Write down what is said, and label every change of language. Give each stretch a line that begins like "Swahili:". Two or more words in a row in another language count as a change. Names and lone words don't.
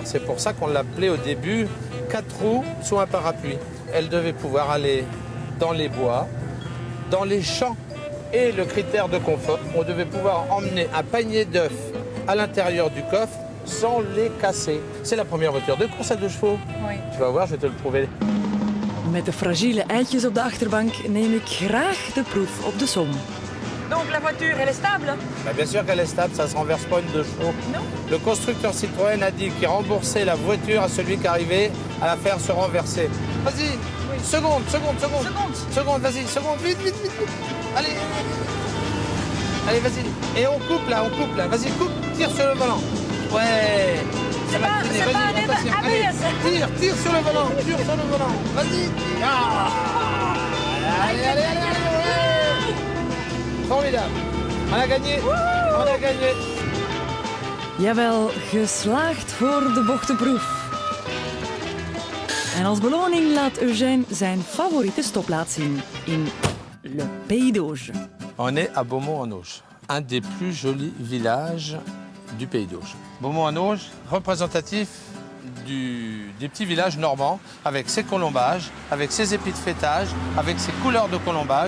French: C'est pour ça qu'on l'appelait au début 4 roues sous un parapluie. Elle devait pouvoir aller dans les bois, dans les champs. Et le critère de confort, on devait pouvoir emmener un panier d'œufs à l'intérieur du coffre sans les casser. C'est la première voiture de course à 2 chevaux. Oui. Tu vas voir, je vais te le prouver.
Dutch: Met de fragiele eitjes op de achterbank neem ik graag de proef op de som.
French: Donc la voiture, elle est stable? Bah, bien sûr qu'elle est stable, ça ne se renverse pas une 2 chevaux. Non. Le constructeur Citroën a dit qu'il remboursait la voiture à celui qui arrivait à la faire se renverser. Vas-y, Oui. seconde, Seconde. vas-y, seconde, vite. Allez, allez, vas-y. Et on coupe là, vas-y, coupe, tire sur le volant. Ouais. Ça va traîner, c'est pas vas-y, un attention. ABS. Allez, tire sur le volant, vas-y. Ah. Allez. Formidable. On a gagné.
Dutch: Jawel, geslaagd voor de bochtenproef. En als beloning laat Eugène zijn favoriete stopplaats zien in Le Pays d'Auge.
French: On est à Beaumont-en-Auge, un des plus jolis villages du Pays d'Auge. Beaumont-en-Auge, représentatif des petits villages normands, avec ses colombages, avec ses épis de fêtage, avec ses couleurs de colombage.